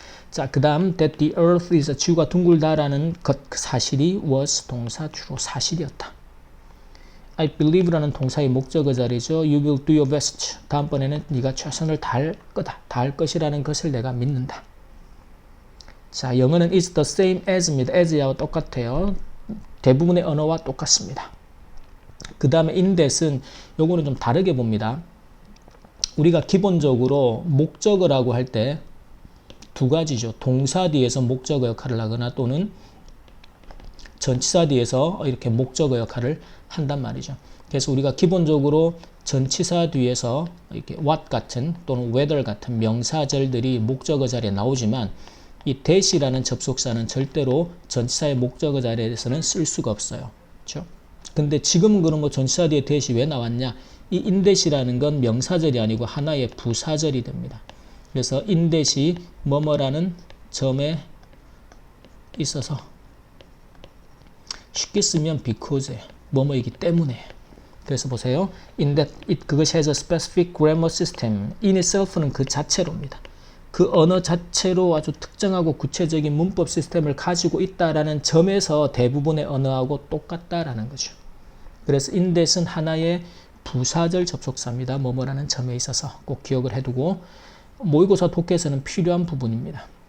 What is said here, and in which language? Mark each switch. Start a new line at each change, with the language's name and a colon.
Korean: 자, 그 다음
English: that the earth is,
Korean: 지구가 둥글다라는 것, 그 사실이 was 동사 주로 사실이었다. I believe라는 동사의 목적어 자리죠.
English: You will do your best.
Korean: 다음번에는 네가 최선을 다할 거다. 다할 것이라는 것을 내가 믿는다. 자, 영어는
English: is the same as
Korean: 입니다. as와 똑같아요. 대부분의 언어와 똑같습니다. 그 다음에 in that은 요거는 좀 다르게 봅니다. 우리가 기본적으로 목적어라고 할 때 두 가지죠. 동사 뒤에서 목적어 역할을 하거나 또는 전치사 뒤에서 이렇게 목적어 역할을 한단 말이죠. 그래서 우리가 기본적으로 전치사 뒤에서 이렇게 what 같은 또는 whether 같은 명사절들이 목적어 자리에 나오지만 이 that이라는 접속사는 절대로 전치사의 목적어 자리에서는 쓸 수가 없어요. 그렇죠? 근데 지금 그럼 뭐 전치사 뒤에 that이 왜 나왔냐? 이 in that이라는 건 명사절이 아니고 하나의 부사절이 됩니다. 그래서 in that이 뭐뭐라는 점에 있어서 쉽게 쓰면 because, 뭐뭐이기 때문에. 그래서 보세요. in that, 그것이
English: has a specific grammar system.
Korean: in itself는 그 자체로입니다. 그 언어 자체로 아주 특정하고 구체적인 문법 시스템을 가지고 있다라는 점에서 대부분의 언어하고 똑같다라는 거죠. 그래서 in that은 하나의 부사절 접속사입니다. 뭐뭐라는 점에 있어서 꼭 기억을 해두고, 모의고사 독해에서는 필요한 부분입니다.